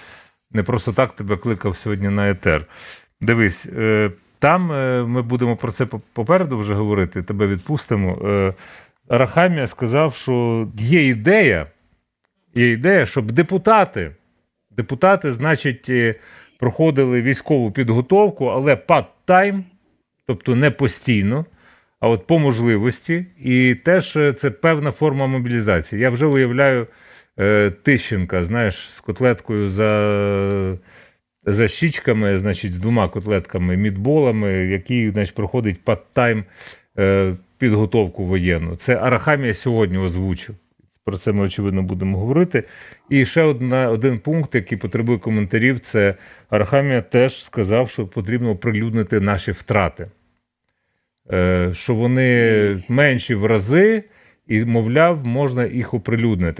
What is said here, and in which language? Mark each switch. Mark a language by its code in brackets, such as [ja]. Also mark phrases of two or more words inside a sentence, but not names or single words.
[uk] Я не просто так тебе кликав сьогодні на етер. Дивись, Там ми будемо про це попереду вже говорити, тебе відпустимо. Арахамія сказав, що є ідея, щоб депутати, значить, проходили військову підготовку, але part-time, тобто не постійно, а от по можливості. І теж це певна форма мобілізації. Я вже уявляю Тищенка, знаєш, з котлеткою за щічками, значить, з 2 котлетками, мідболами, який, значить, проходить part-time підготовку воєнну. Це Арахамія сьогодні озвучив. Про це ми, очевидно, будемо говорити. І ще один пункт, який потребує коментарів, це Арахамія теж сказав, що потрібно оприлюднити наші втрати. Що вони менші в рази, і, мовляв, можна їх оприлюднити.